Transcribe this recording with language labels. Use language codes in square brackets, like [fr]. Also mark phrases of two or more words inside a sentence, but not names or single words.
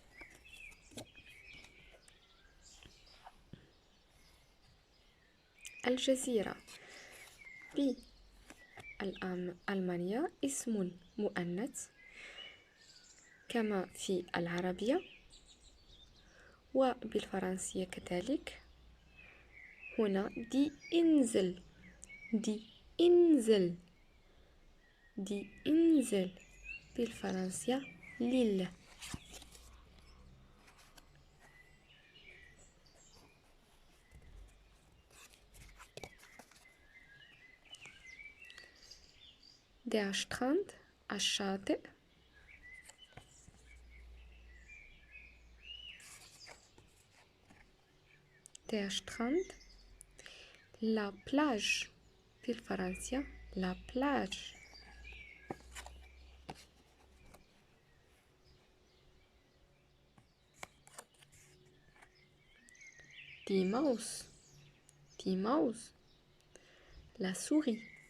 [ar] الجزيرة بالألمانية اسم مؤنث كما في العربية، وبالفرنسية كذلك. [de] هنا die Insel. die Insel. die Insel بالفرنسية ليل. der Strand الشاطئ. der Strand. [fr] la plage بالفرنسية la plage. [de] die Maus. die Maus. [fr] la souris.